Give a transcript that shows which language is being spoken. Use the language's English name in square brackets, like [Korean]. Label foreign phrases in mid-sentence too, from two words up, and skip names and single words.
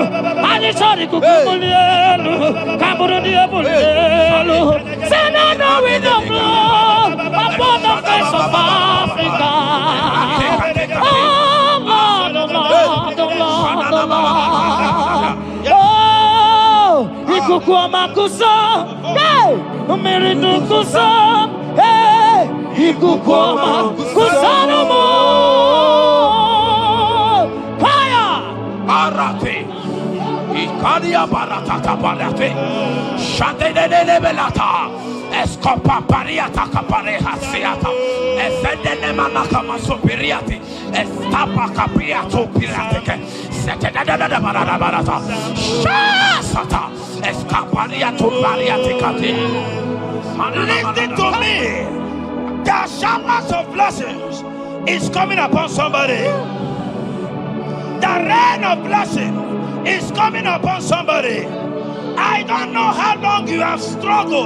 [English] And it's all the kukumulelu. Kaburu the bulelu. Say now we know blood upon the face of Africa. Oh Lord, oh Lord, oh Lord, oh Lord. Oh, ikukuama kusa, hey, umiridu kusa, hey, ikukuama kusa no more. Fire! Arate. Ikadia barata kaparate. Shadene belata. Escopa pariata capareha seata. Efendene manaka masopiriati. Estapa capriato pirateke. Setedada barata. Shasata. Escapariato bariate kati. Listen to me. The showers of blessings is coming upon somebody. The rain of blessing is coming upon somebody. I don't know how long you have struggled.